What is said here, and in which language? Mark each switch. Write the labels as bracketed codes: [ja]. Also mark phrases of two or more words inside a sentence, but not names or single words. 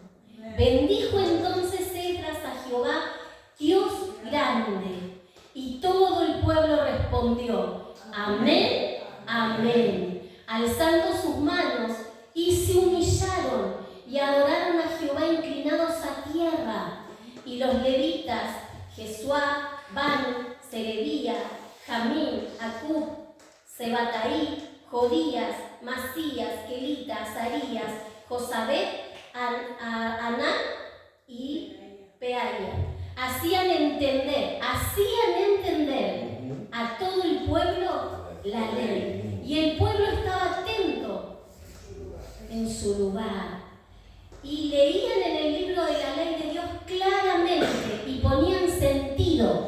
[es] Bendijo entonces Esdras a Jehová, Dios grande, y todo el pueblo respondió, amén, amén, alzando sus manos, y se humillaron y adoraron a Jehová inclinados a tierra. Y los levitas, Jesuá, Bani, Serebía, Jamín, Acub, Sebataí, Jodías, Masías, Kelita, Azarías, Josabet, Aná y Peaía, hacían entender a todo el pueblo la ley. Y el pueblo estaba atento en su lugar. Y leían en el libro de la ley de Dios claramente y ponían sentido.